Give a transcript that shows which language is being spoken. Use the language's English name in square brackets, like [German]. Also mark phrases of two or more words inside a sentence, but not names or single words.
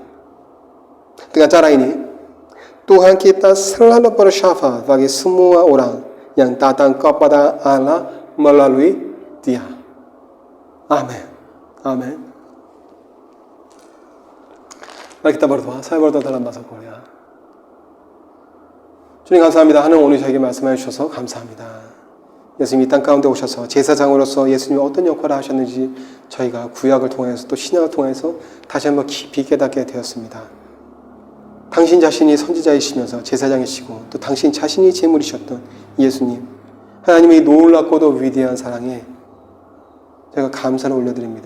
[Indonesian] Dengan cara ini, Tuhan kita selalu bersyafaat bagi semua orang yang datang kepada Allah melalui Dia. Amin. Amin. Mari kita berdoa. saya berdoa dalam bahasa 코리아. [Korean] 주님 감사합니다. 하나님 오늘 저에게 말씀해 주셔서 감사합니다. 예수님 이 땅 가운데 오셔서 제사장으로서 예수님이 어떤 역할을 하셨는지 저희가 구약을 통해서 또 신약을 통해서 다시 한번 깊이 깨닫게 되었습니다. 당신 자신이 선지자이시면서 제사장이시고 또 당신 자신이 제물이셨던 예수님, 하나님의 놀랍고도 위대한 사랑에 저희가 감사를 올려드립니다.